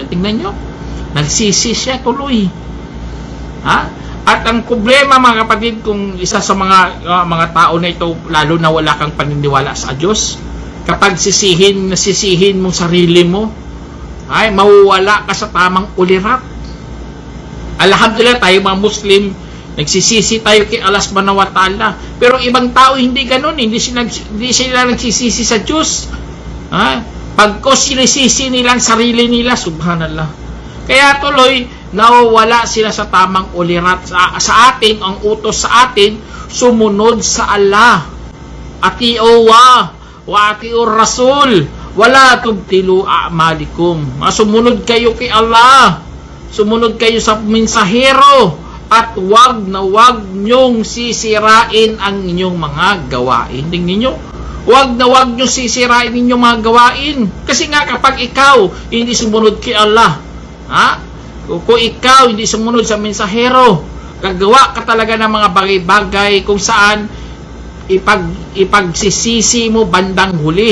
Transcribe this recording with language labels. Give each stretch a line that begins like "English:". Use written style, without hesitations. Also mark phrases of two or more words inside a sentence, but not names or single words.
Filipino: Tingnan nyo, nagsisi siya tuloy. At ang problema, mga kapatid, kung isa sa mga tao na ito, lalo na wala kang paniniwala sa Diyos, kapag nasisihin mong sarili mo, ay mawawala ka sa tamang ulirat. Alhamdulillah, tayo mga Muslim, nagsisisi tayo kay Allah
Arabic: سبحانه وتعالى.
Filipino: Pero ibang tao hindi ganun, hindi sila nagsisisi sa Diyos. Pagko sinisisi nilang sarili nila, subhanallah. Kaya tuloy, nawawala sila sa tamang ulirat. Sa atin, ang utos sa atin, sumunod sa Allah.
Arabic: أطيعوا وأطيعوا الرسول ولا تبطلوا أعمالكم.
Filipino: Sumunod kayo kay Allah. Sumunod kayo sa mensahero. At wag nyong sisirain ang inyong mga gawain. Tingnan nyo, wag nyong sisirain inyong mga gawain. Kasi nga kapag ikaw hindi sumunod kay Allah, kung ikaw hindi sumunod sa mensahero, gagawa ka talaga ng mga bagay-bagay kung saan ipagsisisi mo bandang huli.